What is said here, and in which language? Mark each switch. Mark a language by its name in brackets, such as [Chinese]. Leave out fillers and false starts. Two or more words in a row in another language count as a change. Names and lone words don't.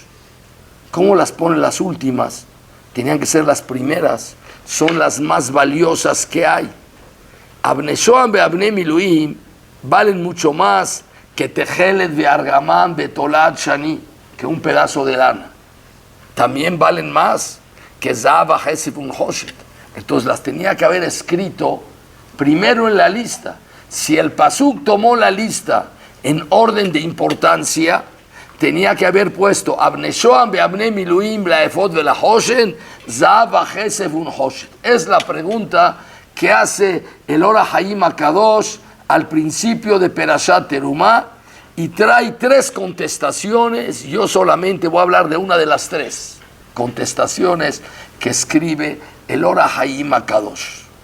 [Spanish] ¿Cómo las ponen las últimas? Tenían que ser las primeras. Son las más valiosas que hay. [Hebrew] אבני שהם ואבני מלאים [Spanish] valen mucho más que [Hebrew] תכלת וארגמן ותולעת שני, [Spanish] que un pedazo de lana. También valen más que [Hebrew] זהב וכסף ונחשת. [Spanish] Entonces las tenía que haber escrito primero en la lista. Si el Pasuk tomó la lista en orden de importancia, tenía que haber puesto [Hebrew] אבני שהם ואבני מלאים לאפוד ולחשן זהב וכסף ונחשת. [Spanish] Es la pregunta que hace el Or HaHaim HaKadosh al principio de Perashat Terumá y trae 3 contestaciones. Yo solamente voy a hablar de una de las 3 contestaciones que escribe el Or HaHaim HaKadosh.